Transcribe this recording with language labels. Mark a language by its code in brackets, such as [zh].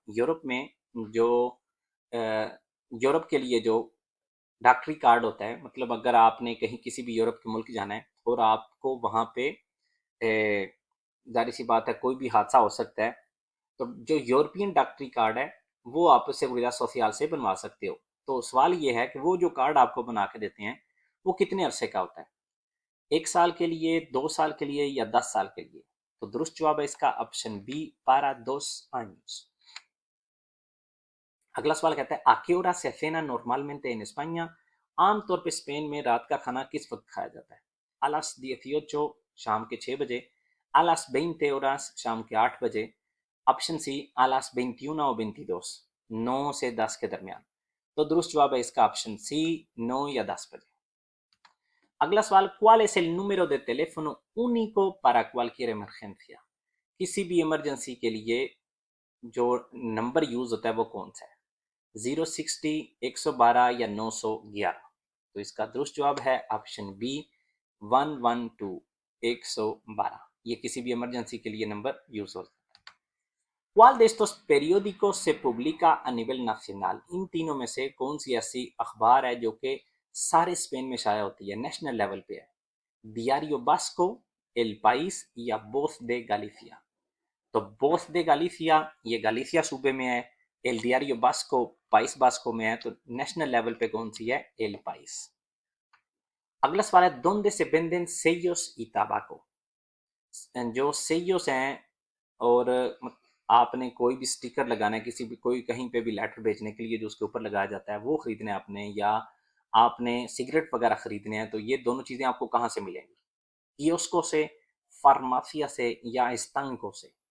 [hi] Europe में जो Europe के लिए जो डॉक्टरी कार्ड होता है, मतलब अगर आपने कहीं किसी भी यूरोप के मुल्क जाना है और आपको वहाँ पे जाहिर सी बात है कोई भी हादसा हो सकता है, तो जो यूरोपियन डॉक्टरी कार्ड है वो आप seguridad सोशल से बनवा सकते हो। तो सवाल ये है कि वो जो कार्ड आपको बना के देते हैं वो कितने अरसे का होता है? 1 साल के लिए, 2 साल के लिए या 10 साल के लिए? तो दुरुस्त जवाब है इसका ऑप्शन बी, [es] para 2 años। [hi] अगला सवाल कहता है, [es] ¿a qué hora se cena normalmente en España? [hi] आमतौर पे स्पेन में रात का खाना किस वक्त खाया जाता है? [es] a las 18 [hi] शाम के 6 बजे, [es] a las 20 horas [hi] शाम के 8 बजे, option C [es] a las 21 o 22, [hi] 9 से 10 के दरमियान। तो दुरुस्त जवाब है इसका ऑप्शन सी, 9 या 10 बजे। अगला सवाल, [es] ¿cuál es el número de teléfono único para cualquier emergencia? [hi] किसी भी इमरजेंसी के लिए जो नंबर यूज होता है वो कौन सा है? 060, 112 या 911? तो इसका दुरुस्त जवाब है ऑप्शन बी, 112, 112। ये किसी भी इमरजेंसी के लिए नंबर यूज होता है। [es] ¿Cuál de estos periódicos se publica a nivel nacional? [hi] इन तीनों में से कौन सी ऐसी अखबार है जो कि सारे स्पेन में शाया होती है, नेशनल लेवल पे है? Diario Vasco, El País या Voz de Galicia? तो बोथ दे गालिसिया, ये गालिसिया सूबे में है। एल डियारियो बास्को, पाइस बास्को में है। तो नेशनल लेवल पे कौन सी है? L price. अगला सवाल है, [es] donde se venden sellos y tabaco? [hi] जो सेयोस हैं, और आपने कोई भी स्टिकर लगाना है किसी भी कोई कहीं पे भी लेटर भेजने के लिए जो उसके ऊपर लगाया जाता है वो खरीदना है आपने, या आपने सिगरेट वगैरह खरीदने हैं, तो ये दोनों चीज़ें आपको कहाँ से मिलेंगी? कियोस्को से, फार्मासिया से या इस्तांको से?